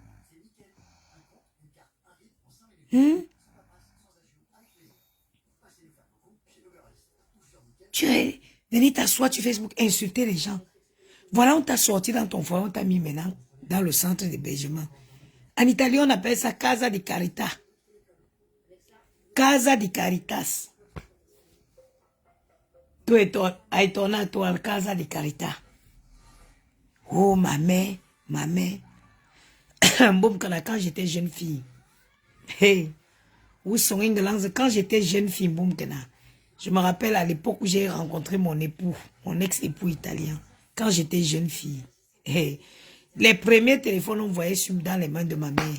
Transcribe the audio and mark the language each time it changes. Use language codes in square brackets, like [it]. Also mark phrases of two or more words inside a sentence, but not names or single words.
[fr] Tu es venu t'asseoir sur Facebook, insulter les gens. Voilà, on t'a sorti dans ton foyer, on t'a mis maintenant dans le centre d'hébergement. En italien, on appelle ça Casa di Carità. Casa di Caritas. Tu es toi, Casa di Carità. Oh, ma mère. Quand j'étais jeune fille. Hey, où sont quand j'étais jeune fille, je me rappelle à l'époque où j'ai rencontré mon époux, mon ex-époux italien. Quand j'étais jeune fille. Hey, les premiers téléphones, on voyait dans les mains de ma mère.